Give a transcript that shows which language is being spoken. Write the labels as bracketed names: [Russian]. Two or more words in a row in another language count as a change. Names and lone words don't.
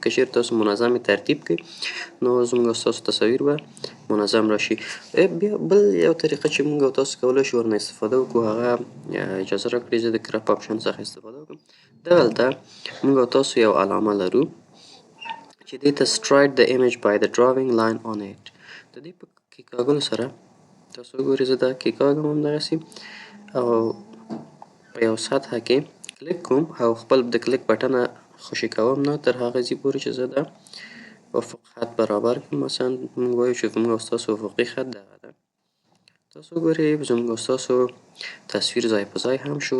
[Pashto] که چیرې تاسو منظم یې ترتیب کړئ نو زموږ او ستاسو تصاویر به منظم راشي. بیا بل یو طریقه چې موږ او تاسو کولی شو ورنه استفاده وکړو، هغه اجازه راکړئ زه د [English] crop option [Pashto] څخه استفاده وکړم. دغلته موږ او تاسو یو علامه لرو چې دې ته [English] straight the image by the drawing line on it. [Pashto] د دې په کېکاږلو سره تاسو وګورئ، زه دا کېکاږم همدغسې او په یو سطحه کې کلیک کوم او خپل د کلیک بټنه خوشې کوم نه تر هغه ځي پورې چې زه د افق خط برابر کړم. مثلا موږ وایو چې زموږ او ستاسو افقي خط دغه ده. تاسو وګورئ زموږ او ستاسو تصویر ځای په ځای هم شو.